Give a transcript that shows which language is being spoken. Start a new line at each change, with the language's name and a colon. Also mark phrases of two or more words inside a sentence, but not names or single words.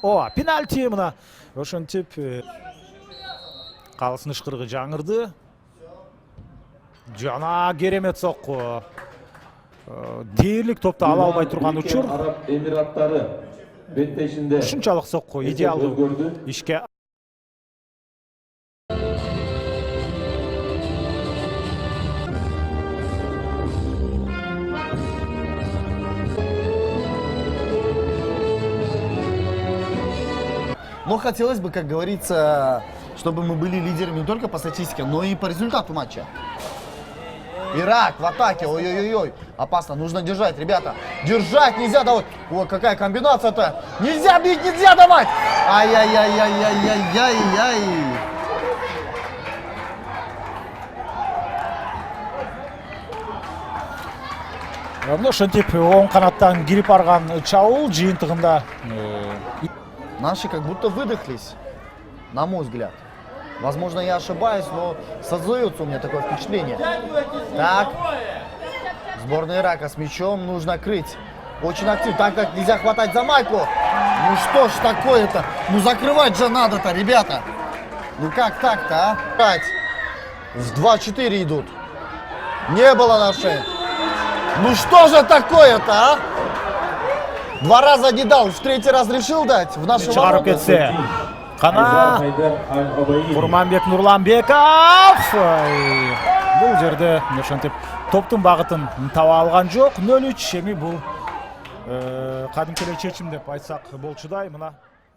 Kyrgyz: Пенальти мына ошентип калысын ышкырыгы жаңырды. Жана керемет сокку. Дээрлик топто ала албай турган учур. Араб Эмираттары беттешинде ушунчалык сокку идеалдуу ишке.
Russian: Но хотелось бы, как говорится, чтобы мы были лидерами не только по статистике, но и по результату матча. Ирак в атаке, ой-ой-ой, опасно, нужно держать, ребята. Держать нельзя давать. Ой, какая комбинация-то. Нельзя бить, нельзя давать. Ай-яй-яй-яй-яй-яй-яй. Ошентип оң канаттан кирип барган чабуул жыйынтыгында наши как будто выдохлись, на мой взгляд. Возможно, я ошибаюсь, но создается у меня такое впечатление. Так, сборная Ирака с мячом нужно крыть. Очень активно, так как нельзя хватать за майку. Ну что ж такое-то? Ну закрывать же надо-то, ребята. Ну как так-то, а? 5. В 2-4 идут. Не было нашей. Ну что же такое-то, а? 2 раза не дал, в 3-й раз решил дать в нашем
Kyrgyz: чыгарып кетсе. Кана Курманбек Нурланбеков бул жерде ошентип топтун багытын таба алган жок. 0-3 эми бул кадимки эле чечим деп айтсак болчудай. Мына